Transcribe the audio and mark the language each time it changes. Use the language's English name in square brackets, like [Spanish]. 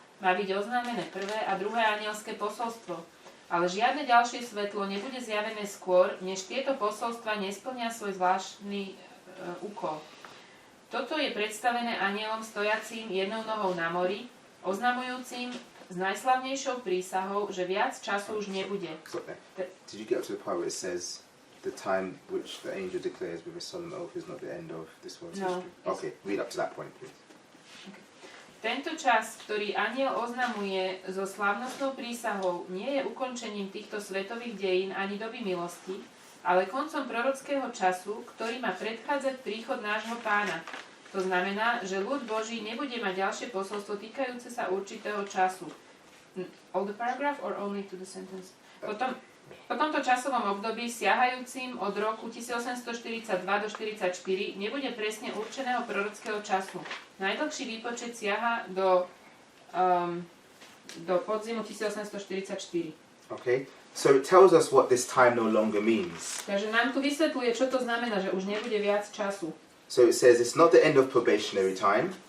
[Slovak] Má byť oznámené prvé a druhé anielské posolstvo. Ale žiadne ďalšie svetlo nebude zjavené skôr, než tieto posolstva nesplnia svoj zvláštny úkol. Toto je predstavené anielom stojacím jednou nohou na mori, oznamujúcim s najslavnejšou prísahou, že viac času už nebude. [English] Did you get up to the part where it says the time which the angel declares with a solemn oath is not the end of this world's No. history? Okay, read up to that point, please. [Slovak] Tento čas, ktorý anjel oznamuje so slávnostnou prísahou, nie je ukončením týchto svetových dejín ani doby milosti, ale koncom prorockého času, ktorý má predchádzať príchod nášho Pána. To znamená, že ľud Boží nebude mať ďalšie posolstvo týkajúce sa určitého času. [English] All the paragraph or only to the sentence? [Slovak] Po tomto časovom období, siahajúcim od roku 1842 do 1944, nebude presne určeného prorockého času. Najdlhší výpočet siaha do podzimu 1844. [English] Okay, so it tells us what this time no longer means. [Slovak] Takže nám tu vysvetľuje, čo to znamená, že už nebude viac času. [English] So it says it's not the end of probationary time,